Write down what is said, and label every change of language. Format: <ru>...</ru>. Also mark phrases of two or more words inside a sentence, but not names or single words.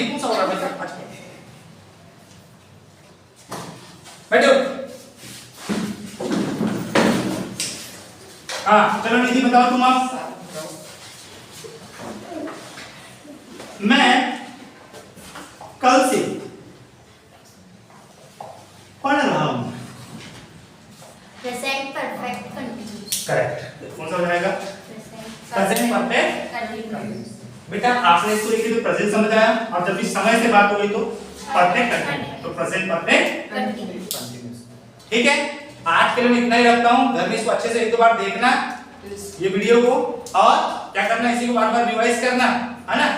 <hi>ये कौन सा हो रहा है भाई? बैठो। हाँ चलो निधि बताओ तुम अब। मैं कल से पढ़ रहा हूं।</hi> <en>Present, perfect, continuous.</en> <hi>करेक्ट, कौन सा हो जाएगा?</hi> <en>Present, present perfect. continuous.</en> <hi>बेटा आपने इसको लिखी तो प्रेजेंट समझ आया, और जब भी समय से बात हो गई तो</hi> <en>perfect continue,</en> <hi>तो</hi> <en>present perfect Continuous. कंटिन्यूअस।</en> <hi>ठीक है, आज के लिए मैं इतना ही रखता हूं। घर में इसको अच्छे से एक दो बार देखना ये वीडियो को, और क्या करना, इसी को बार-बार रिवाइज करना, है ना?</hi>